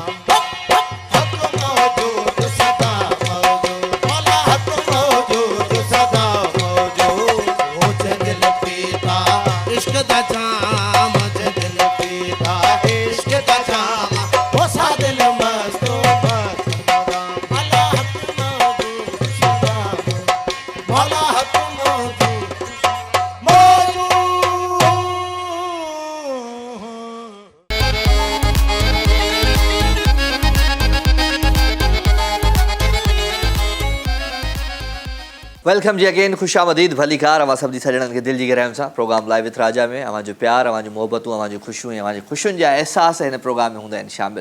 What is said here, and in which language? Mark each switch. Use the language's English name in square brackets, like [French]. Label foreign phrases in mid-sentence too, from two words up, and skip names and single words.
[Punjabi] حق موجود سدا موجود، مولا حق موجود سدا موجود. او جے دل پیتا عشق دا جام، جے دل پیتا عشق دا جام، او سا دل مست مست مدام. مولا حق موجود سدا موجود، مولا حق موجود موجود. [Sindhi] वेलकम जी अगेन, खुशामदीद भलीकार अवां सभिनी सॼणनि खे दिलि जी गहराइयुनि सां प्रोग्राम लाइव विथ राजा में अवां जो प्यार, अवां जूं मोहबतूं, अवां जूं ख़ुशियूं ऐं अवां जी ख़ुशियुनि जा अहसास हिन प्रोग्राम में हूंदा आहिनि शामिल।